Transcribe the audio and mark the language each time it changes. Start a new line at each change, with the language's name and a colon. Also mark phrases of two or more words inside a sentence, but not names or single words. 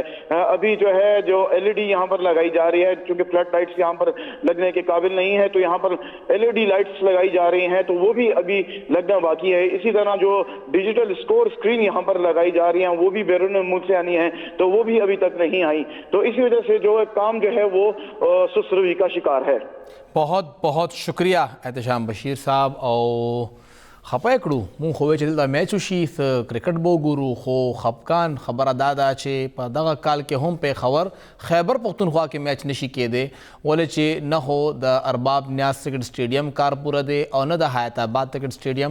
Urdu: ابھی جو ہے جو ایل ای ڈی یہاں پر لگائی جا رہی ہے, چونکہ فلڈ لائٹس یہاں پر لگنے کے قابل نہیں ہے, تو یہاں پر ایل ای ڈی لائٹس لگائی جا رہی ہیں, تو وہ بھی ابھی لگنا باقی ہے. اسی طرح جو ڈیجیٹل اسکور اسکرین یہاں پر لگائی جا رہی ہیں وہ بھی بیرون ملک سے آنی ہیں, تو وہ بھی ابھی تک نہیں آئی. تو اسی وجہ سے جو کام جو ہے وہ سست روی کا شکار ہے. بہت بہت شکریہ احتشام بشیر صاحب.
Pashto: او خپه کړو مون خو چې دلته میچ وشي کرکټ به وګورو, خو خپکان خبره دا ده چې په دغه کال کې هم پیښور خیبر پښتونخوا کې میچ نشي کېدی, ولې چې نه هو د ارباب نیاز کرکټ سټیډیم کار پوره دی او نه د حیات آباد کرکټ سټیډیم.